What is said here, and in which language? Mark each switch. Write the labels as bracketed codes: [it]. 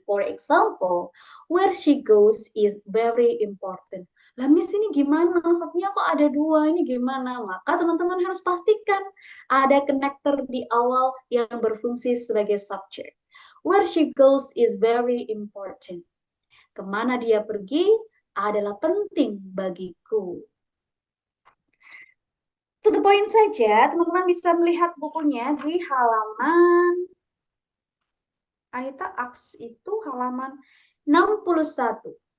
[en] For example, where she goes is very important. [id] Lah Miss ini gimana? Verbnya kok ada dua, ini gimana? Maka teman-teman harus pastikan ada connector di awal yang berfungsi sebagai subject. [en] Where she goes is very important. [id] Kemana dia pergi adalah penting bagiku. To the point saja, teman-teman bisa melihat bukunya di halaman Anita Aks itu halaman 61.